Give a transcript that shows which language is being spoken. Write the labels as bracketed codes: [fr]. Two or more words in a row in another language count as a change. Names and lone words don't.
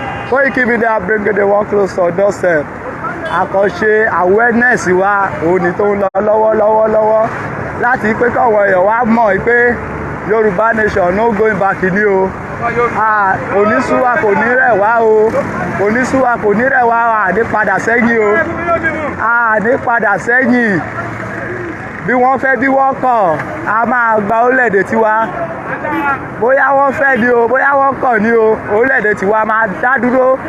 [en] Koiki Media bringing the world close to doorstep. [yo] àkànṣe awareness wa, òun ni tó ń lọ lọ́wọ́lọ́wọ́ lọ́wọ́, láti pé káwọn èèyàn wá mọ̀ pé Yorùbá [en] nation no going back [yo] ni o. A, kò ní sú wa, kò ní rẹ̀ wá o. Kò ní sú wa, kò ní rẹ̀ wá, a ní padà sẹ́yìn o. A ní padà sẹ́yìn. Bí wọ́n fẹ́, bí wọ́n kọ̀, a máa gba orílẹ̀-èdè tiwa. Bóyá wọ́n fẹ́ ni o, bóyá wọ́n kọ̀ ni o, orílẹ̀-èdè tiwa máa dá dúró.